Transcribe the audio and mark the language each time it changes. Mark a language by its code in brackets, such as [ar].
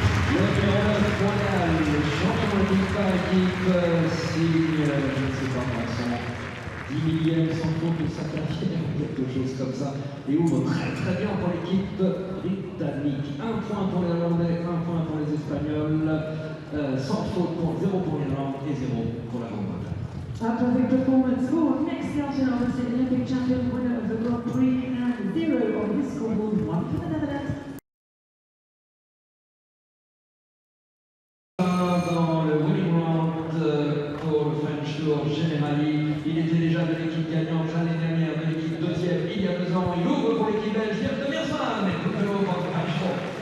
[fr] Le numéro 9 mondial, le champion olympique par équipe, signe, je ne sais pas moi, son 10 millième sans faute de sa carrière, quelque chose comme ça, et ouvre très très bien pour l'équipe britannique. 1 point pour les Hollandais, 1 point pour les Espagnols, sans faute pour 0 pour l'Irlande et 0 pour la Grande-Bretagne. [en] A perfect performance for next Belgian, obviously Olympic champion, winner of the Grand Prix, and 0 on his scoreboard, 1 for the Netherlands. [fr] Dans le winning round pour le French Tour Generali, il était déjà de l'équipe gagnante l'année dernière, de l'équipe deuxième il y a 2 ans. Il ouvre pour l'équipe belge, Dirk de Meersman, mais tout de l'eau pour le French Tour.